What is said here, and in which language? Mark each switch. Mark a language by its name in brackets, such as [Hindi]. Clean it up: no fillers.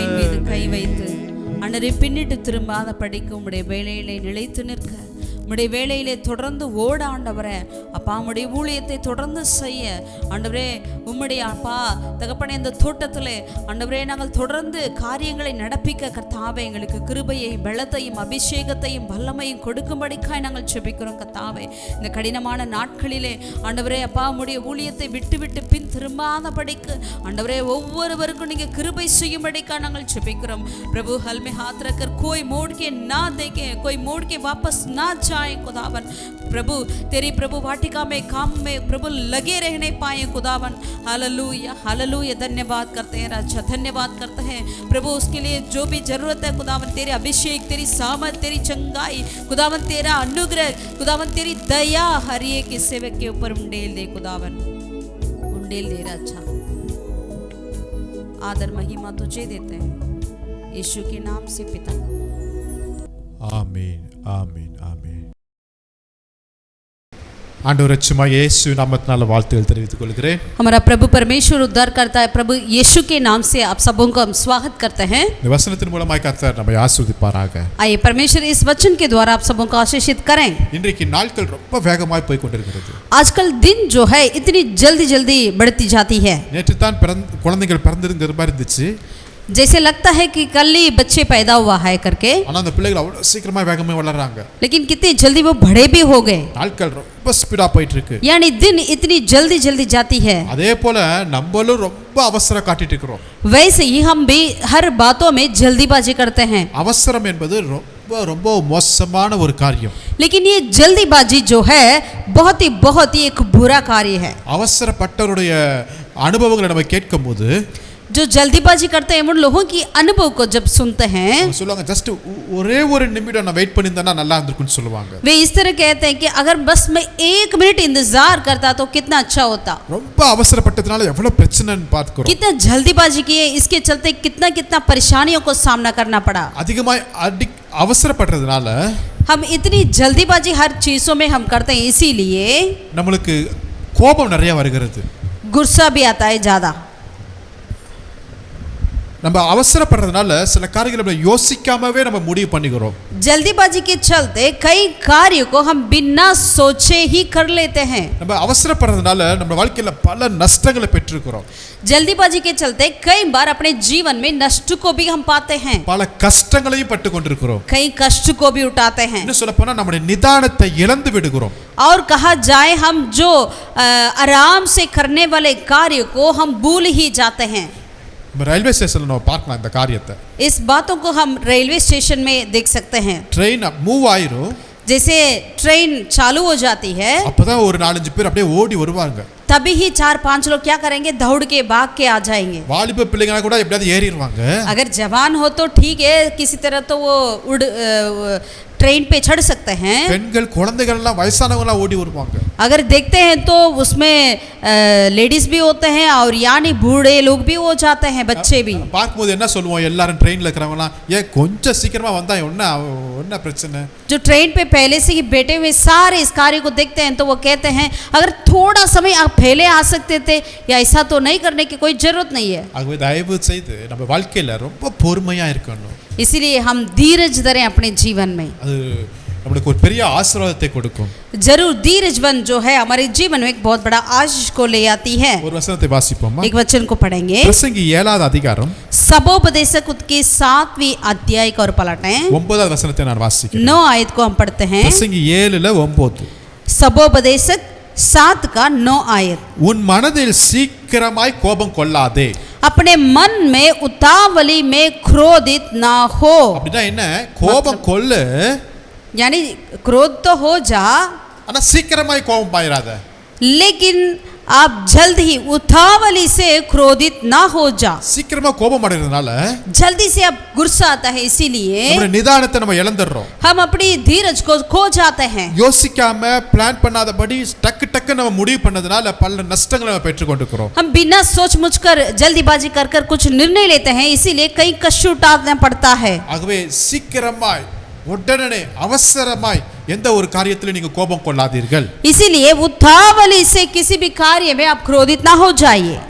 [Tamil] ஆண்டவரே பின்னிட்டு திரும்பாத படிக்க உம்முடைய வேலையிலே நிலைத்து நிற்க உம்முடைய வேலையிலே தொடர்ந்து ஓட ஆண்டவரே அப்பா உம்முடைய ஊழியத்தை தொடர்ந்து செய்ய ஆண்டவரே உம்முடைய அப்பா தகப்பனே இந்த தோட்டத்திலே ஆண்டவரே நாங்கள் தொடர்ந்து காரியங்களை நடப்பிக்க கர்த்தாவே எங்களுக்கு கிருபையை பலத்தையும் அபிஷேகத்தையும் வல்லமையும் கொடுக்கும்படிக்காய் நாங்கள் செபிக்கிறோம் கர்த்தாவே. இந்த கடினமான நாட்களிலே ஆண்டவரே அப்பா உம்முடைய ஊழியத்தை விட்டு விட்டு பின் திரும்பாத படிக்கு ஆண்டவரே ஒவ்வொருவருக்கும் நீங்க கிருபை செய்யும்படிக்காய் நாங்கள் செபிக்கிறோம் [Hindi] प्रभु हल में हाथ रखकर कोई मोड़ के ना देखे, कोई मोड़ के वापस ना जाए खुदावन. प्रभु तेरी प्रभु वाटिका में काम में प्रभु लगे रहने पाए खुदावन. Hallelujah hallelujah. धन्यवाद करते हैं राजा, धन्यवाद करते हैं प्रभु उसके लिए जो भी जरूरत है खुदावन. तेरे अभिषेक, तेरी सामर्थ, तेरी चंगाई खुदावन, तेरा अनुग्रह खुदावन, तेरी दया हर एक के सेवक के ऊपर उंडेल दे खुदावन, उंडेल दे राजा. आदर महिमा तुझे देते हैं यीशु के नाम से पिता. [Tamil] ஆமென் ஆமென் ஆமென். ஆண்டவர் ரட்சகமா இயேசு நாமத்தினால வாழ்த்துக்கள் தெரிவித்துக் கொள்கிறேன். [Hindi] हमारा प्रभु परमेश्वर उद्धार करता है, प्रभु यीशु के नाम से आप सबों को हम स्वागत करते हैं. [Tamil] இந்த வசனத்தின் மூலமாய் கர்த்தர் நம்மை ஆசீர்வதிப்பாராக. [Hindi] आइए परमेश्वर इस वचन के द्वारा आप सबों को आशीषित करें. [Tamil] இன்றைக்கு நாட்கள் ரொம்ப வேகமாய் போய் கொண்டிருக்கிறது. [Hindi] आजकल दिन जो है इतनी जल्दी जल्दी बढ़ती जाती है. [Tamil] நேற்று தான் குழந்தைகள் பிறந்திருக்கிற மாதிரி இருந்துச்சு. [Hindi] जैसे लगता है कि कल ही बच्चे पैदा हुआ है करके, [Tamil] ஆனா அந்த பிள்ளைகள் அவ்வளவு சீக்கிரமா வேகமா வளர்றாங்க. [Hindi] लेकिन कितनी जल्दी वो बड़े भी हो गए. [Tamil] நாட்கள் ரொம்ப ஸ்பீடா போயிட்டு இருக்கு. [Hindi] यानी दिन इतनी जल्दी जल्दी जाती है. [Tamil] அதே போல நம்மளும் ரொம்ப அவசரம் காட்டிட்டு இருக்கிறோம். [Hindi] वैसे ही हम भी हर बातों में जल्दीबाजी करते हैं. [Tamil] அவசரம் என்பது ரொம்ப ரொம்ப மோசமான ஒரு காரியம். [Hindi] लेकिन ये जल्दीबाजी जो है बहुत ही एक बुरा कार्य है. [Tamil] அவசரப்பட்டவருடைய அனுபவங்களை நம்ம கேட்கும்போது [Hindi] जो जल्दीबाजी करते हैं उन लोगों की अनुभव को जब सुनते हैं [Tamil] அவங்க சொல்லுவாங்க ஜஸ்ட் ஒரே ஒரு நிமிடம் நான் வெயிட் பண்ணியிருந்தேன்னா நல்லா இருந்திருக்கும்னு சொல்லுவாங்க. [Hindi] वे इस तरह कहते हैं कि अगर बस मैं 1 मिनट इंतजार करता तो कितना अच्छा होता. [Tamil] ரொம்ப அவசரப்பட்டதுனால எவ்வளவு பிரச்சனைன்னு பார்க்கிறோம். [Hindi] कितना जल्दीबाजी किए इसके चलते कितना कितना परेशानियों को सामना करना पड़ा. [Tamil] அதிகமாய் அவசரப்படுறதுனால [Hindi] हम इतनी जल्दीबाजी हर चीजों में हम करते हैं, इसीलिए [Tamil] நம்மளுக்கு கோபம் நிறைய வருகிறது. [Hindi] गुस्सा भी आता है ज्यादा. [Tamil] நம்ம அவசரப்படுறதுனால சில காரியங்களை நம்ம யோசிக்காமவே நம்ம முடிவு பண்ணிக்கிறோம். [Hindi] जल्दीबाजी के चलते कई कार्यों को हम बिना सोचे ही कर लेते हैं. [Tamil] நம்ம அவசரப்படுறதுனால நம்ம வாழ்க்கையில பல நஷ்டங்களை பெற்றிருக்கிறோம். [Hindi] जल्दीबाजी के चलते कई बार अपने जीवन में नष्ट को भी हम पाते हैं, [Tamil] பல கஷ்டங்களையும் பட்டு கொண்டிருக்கிறோம். [Hindi] कई कष्ट को भी उठाते हैं. [Tamil] இன்னும் சொல்ல போனா நம்முடைய நிதானத்தை இழந்து விடுகிறோம். [Hindi] और कहा जाए हम जो आराम से करने वाले कार्य को हम भूल ही जाते हैं. [Tamil] நம்ம ரயில்வே ஸ்டேஷன்ல நம்ம பார்க்கலாம் இந்த காரியத்தை. [Hindi] इस बातों को हम रेलवे स्टेशन में देख सकते हैं. [Tamil] ட்ரெயின் மூவ் ஆயிரும், [Hindi] जैसे ट्रेन चालू हो जाती है [Tamil] அப்பதான் ஒரு 4-5 பேர் அப்படியே ஓடி வருவாங்க. [Hindi] तभी ही 4-5 लोग क्या करेंगे, दौड़ के भाग के आ जाएंगे. [Tamil] வாலிப பிள்ளைங்க கூட எப்படியாவது ஏறிடுவாங்க. [Hindi] अगर जवान हो तो ठीक है, किसी तरह तो वो ट्रेन पे चढ़ सकते हैं. [Tamil] பெண்கள் குழந்தைகள் எல்லாம் வயசானவங்க எல்லாம் ஓடி வருவாங்க. [Hindi] अगर देखते हैं तो उसमें लेडीज भी होते हैं और यानी बूढ़े लोग भी हो जाते हैं, बच्चे भी. [Tamil] பார்க்கும்போது என்ன சொல்லுவோம், எல்லாரும் ட்ரெயின்ல இருக்கிறவங்க ஏன் கொஞ்சம் சீக்கிரமா வந்தா என்ன பிரச்சனை. [Hindi] जो ट्रेन पे पहले से ही बैठे हुए सारे इस कार्य को देखते हैं तो वो कहते हैं अगर थोड़ा समय आप पहले आ सकते थे, या ऐसा तो नहीं करने की कोई जरूरत नहीं है. [Tamil] ஆகவே தயவு செய்து நம்ம வாழ்க்கையில ரொம்ப பொறுமையா இருக்கணும். [Hindi] इसीलिए हम धीरज धरें अपने जीवन में. [Tamil] அது நம்மளுக்கு ஒரு பெரிய ஆசீர்வாதத்தை கொடுக்கும். [Hindi] जरूर धीरजवन जो है हमारे जीवन में एक बहुत बड़ा आशीष को ले आती है. [Tamil] ஒரு வசனத்தை வாசிப்போமா? [Hindi] एक वचन को पढ़ेंगे. [Tamil] பிரசங்கி 7வது அதிகாரம் [Hindi] सबोपदेशक की 7वीं अध्याय को और पलटें. [Tamil] 9வது வசனத்தை நான் வாசிக்கிறேன். [Hindi] 9 आयत को हम पढ़ते हैं. [Tamil] பிரசங்கி 7:9. [Hindi] सबोपदेशक 7 का 9 आयत. [Tamil] உன் மனதில் சீக்கிரமாய் கோபம் கொள்ளாதே. [Hindi] अपने मन में उतावली में क्रोधित ना हो. [Tamil] அப்படின்னா என்ன? கோபம் கொள்ளு, [Hindi] यानी क्रोध तो हो जा, [Tamil] ஆனா சீக்கிரமாய் கோபம் பாயிராத. [Hindi] लेकिन आप जल्द ही उतावली से क्रोधित ना हो जा. [Tamil] சீக்கிரமா கோபம் அடைறதுனால [Hindi] जल्दी से आप गुस्सा आता है, इसीलिए [Tamil] நம்மளுடைய நிதானத்தை நம்ம இழந்துறோம். [Hindi] हम अपनी धीरज को खो जाते हैं. [Tamil] யோசிக்காம பிளான் பண்ணாதபடி டக்கு நம்ம முடிவு பண்ணதுனால பல நஷ்டங்களை நம்ம பெற்று கொண்டிருக்கிறோம். [Hindi] हम बिना सोच मुझ कर जल्दीबाजी कर कर कुछ निर्णय लेते हैं, इसीलिए कई कष्ट उठाना पड़ता है. [Tamil] ஆகவே சீக்கிரமாய் உடனே அவசரமாய் எந்த ஒரு காரியத்திலும் நீங்க கோபம் கொள்ளாதீர்கள். [Hindi] इसीलिए उतावली से किसी भी कार्य में आप क्रोधित ना हो जाइए.